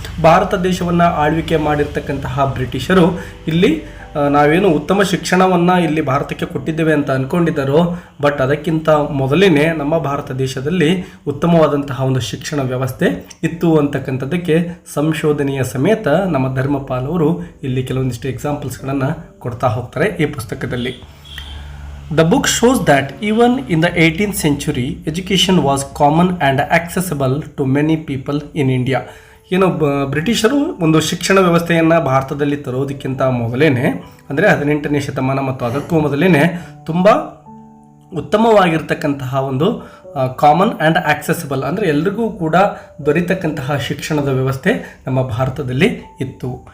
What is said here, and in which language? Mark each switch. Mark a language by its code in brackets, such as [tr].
[kn] ಭಾರತ ದೇಶವನ್ನು ಆಳ್ವಿಕೆ ಮಾಡಿರ್ತಕ್ಕಂತಹ ಬ್ರಿಟಿಷರು ಇಲ್ಲಿ ನಾವೇನು ಉತ್ತಮ ಶಿಕ್ಷಣವನ್ನು ಇಲ್ಲಿ ಭಾರತಕ್ಕೆ ಕೊಟ್ಟಿದ್ದೇವೆ ಅಂತ ಅಂದ್ಕೊಂಡಿದ್ದಾರೋ, ಬಟ್ ಅದಕ್ಕಿಂತ ಮೊದಲೇ ನಮ್ಮ ಭಾರತ ದೇಶದಲ್ಲಿ ಉತ್ತಮವಾದಂತಹ ಒಂದು ಶಿಕ್ಷಣ ವ್ಯವಸ್ಥೆ ಇತ್ತು ಅಂತಕ್ಕಂಥದ್ದಕ್ಕೆ ಸಂಶೋಧನೆಯ ಸಮೇತ ನಮ್ಮ ಧರ್ಮಪಾಲ್ ಅವರು ಇಲ್ಲಿ ಕೆಲವೊಂದಿಷ್ಟು ಎಕ್ಸಾಂಪಲ್ಸ್ಗಳನ್ನು ಕೊಡ್ತಾ ಹೋಗ್ತಾರೆ ಈ ಪುಸ್ತಕದಲ್ಲಿ. [en] The book shows that even in the 18th century, education was common and accessible to many people in India. [kn] ಏನು ಬ್ರಿಟಿಷರು ಒಂದು ಶಿಕ್ಷಣ ವ್ಯವಸ್ಥೆಯನ್ನು ಭಾರತದಲ್ಲಿ ತರೋದಕ್ಕಿಂತ ಮೊದಲೇ ಅಂದರೆ 18ನೇ ಶತಮಾನ ಮತ್ತು ಅದಕ್ಕೂ ಮೊದಲೇ ತುಂಬ ಉತ್ತಮವಾಗಿರ್ತಕ್ಕಂತಹ ಒಂದು ಕಾಮನ್ ಆ್ಯಂಡ್ ಆಕ್ಸೆಸಿಬಲ್ ಅಂದರೆ ಎಲ್ರಿಗೂ ಕೂಡ ದೊರೀತಕ್ಕಂತಹ ಶಿಕ್ಷಣದ ವ್ಯವಸ್ಥೆ ನಮ್ಮ ಭಾರತದಲ್ಲಿ ಇತ್ತು.